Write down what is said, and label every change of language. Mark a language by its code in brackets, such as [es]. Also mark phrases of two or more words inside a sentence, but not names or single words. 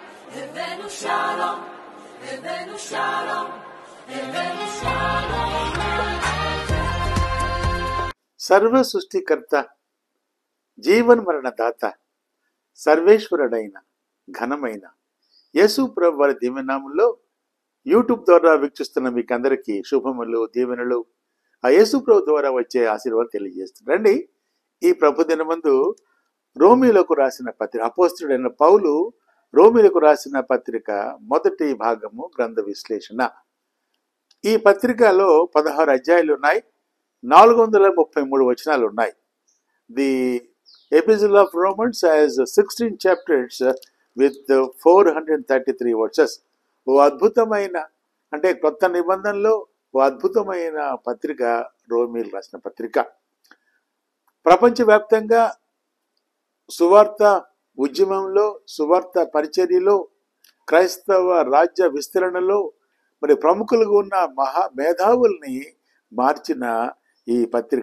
[he] הבאנו שלום, הבאנו שלום, הבאנו שלום. [te] సర్వ సృష్టికర్త, జీవన్ మరణ దాత, సర్వేశ్వరుడైన ఘనమైన యేసు ప్రభు వారి దివ్యనామంలో యూట్యూబ్ ద్వారా వీక్షిస్తున్న మీకు అందరికీ శుభములు, దీవెనలు ఆ యేసు ప్రభు ద్వారా వచ్చే ఆశీర్వాదాలు తెలియజేస్తుంది. రండి, ఈ ప్రభు దినమందు రోమీలకు రాసిన పత్రిక, అపోస్తలుడైన పౌలు రోమీలకు రాసిన పత్రిక మొదటి భాగము గ్రంథ విశ్లేషణ. ఈ పత్రికలో 16 అధ్యాయాలు ఉన్నాయి, 433 వచనాలు ఉన్నాయి. [en] The Epistle of Romans has 16 chapters with 433 verses. [te] ఓ అద్భుతమైన, అంటే కొత్త నిబంధనలో ఓ అద్భుతమైన పత్రిక రోమీలు రాసిన పత్రిక. ప్రపంచవ్యాప్తంగా సువార్త ఉద్యమంలో, సువార్త పరిచర్యలో, క్రైస్తవ రాజ్య విస్తరణలో మరి ప్రముఖులుగా ఉన్న మహా మేధావుల్ని మార్చిన ఈ పత్రిక.